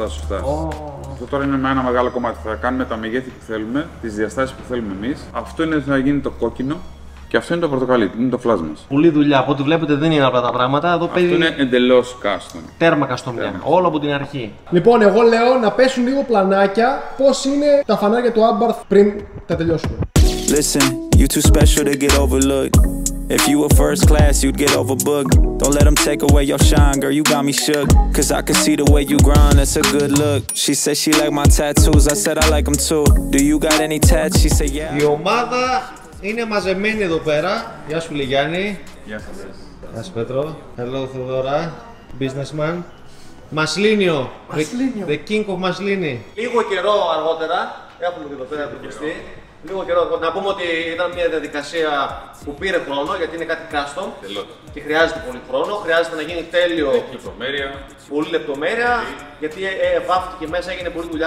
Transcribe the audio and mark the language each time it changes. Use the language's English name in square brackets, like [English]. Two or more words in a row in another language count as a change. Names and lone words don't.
[Greek] Αυτό τώρα είναι με ένα μεγάλο κομμάτι. Θα κάνουμε τα μεγέθη που θέλουμε, τις διαστάσεις που θέλουμε εμείς. Αυτό είναι θα γίνει το κόκκινο και αυτό είναι το πορτοκαλί, είναι το flash μας. Πολλή δουλειά, από ό,τι βλέπετε δεν είναι απλά τα πράγματα. Εδώ Αυτό είναι εντελώς custom. τέρμα καστομιά, όλο από την αρχή. Λοιπόν, εγώ λέω να πέσουν λίγο πλανάκια πώς είναι τα φανάρια του Abarth πριν τα τελειώσουμε. [English] Listen, you too special to get overlooked. If you were first class, you'd get overbooked. Don't let them take away your shine, girl, you got me shook. Cause I can see the way you grind, that's a good look. She said she like my tattoos, I said I like them too. Do you got any tats? She said yeah. [Greek] Η ομάδα είναι μαζεμένη εδώ πέρα. Γεια σου Λιγιάννη. Γεια σας. Γεια σου Πέτρο. [English] Hello Θοδωρά, businessman. [Greek] Μασλίνιο, [English] the king of Μασλίνι. [Greek] Λίγο καιρό αργότερα, έχουμε και εδώ πέρα το πιστή. Λίγο καιρό, να πούμε ότι ήταν μια διαδικασία που πήρε χρόνο γιατί είναι κάτι custom και χρειάζεται πολύ χρόνο. Χρειάζεται να γίνει τέλειο. Λεπτομέρεια. Πολύ λεπτομέρεια γιατί βάφτηκε μέσα, έγινε πολλή δουλειά.